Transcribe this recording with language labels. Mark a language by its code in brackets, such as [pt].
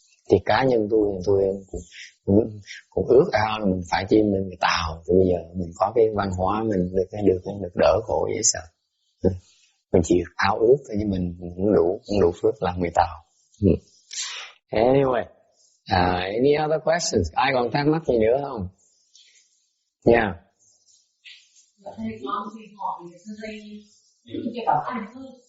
[vi] Thì cá nhân tôi cũng ước ao là mình phải chi mình người Tàu, thì bây giờ mình có cái văn hóa mình được đỡ khổ dễ sợ. Mình chỉ ao ước thôi, nhưng mình không đủ phước làm người tạo. [en] Anyway, any other questions? [vi] Ai còn thắc mắc gì nữa không? Yeah. Thầy con thì hỏi thầy cái bảo hành thôi.